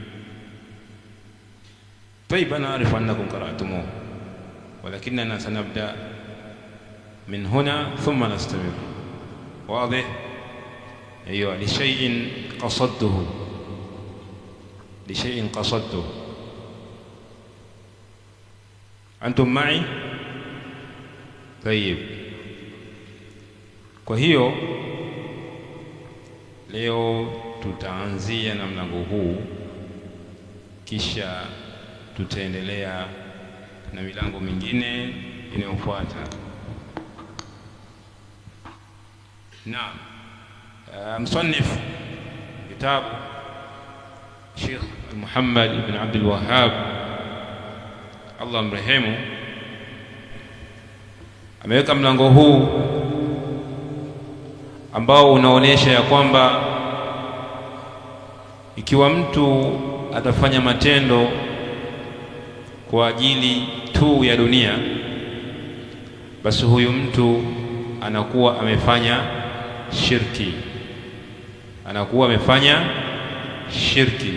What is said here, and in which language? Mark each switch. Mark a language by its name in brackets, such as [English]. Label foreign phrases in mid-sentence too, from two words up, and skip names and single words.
[Arabic] طيب، أنا أعرف أنكم قرأتموه، ولكننا سنبدأ من هنا ثم نستمر. واضح؟ أيوة، لشيء قصدته. أنتم معي؟ طيب. [Swahili] Kwa hiyo leo tutaanzia na mlango huu, kisha tutaendelea na milango mingine inayofuata. Naam. [Arabic] مصنف كتاب الشيخ محمد بن عبد الوهاب Allah mrehemu [Swahili] ameweka mlango huu ambao unaonesha ya kwamba ikiwa mtu atafanya matendo kwa ajili tu ya dunia, basi huyu mtu anakuwa amefanya shirki.